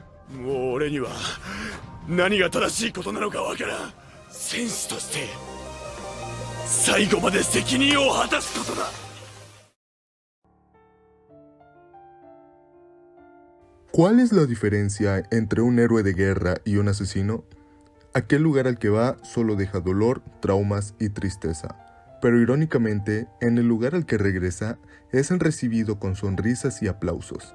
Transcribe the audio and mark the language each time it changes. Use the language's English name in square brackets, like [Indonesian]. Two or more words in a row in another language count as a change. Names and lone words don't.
[Japanese] もう俺には何が正しいことなのかわからん。戦士として最後まで責任を果たすことだ。 [Spanish] ¿Cuál es la diferencia entre un héroe de guerra y un asesino? Aquel lugar al que va solo deja dolor, traumas y tristeza. Pero irónicamente, en el lugar al que regresa, es recibido con sonrisas y aplausos.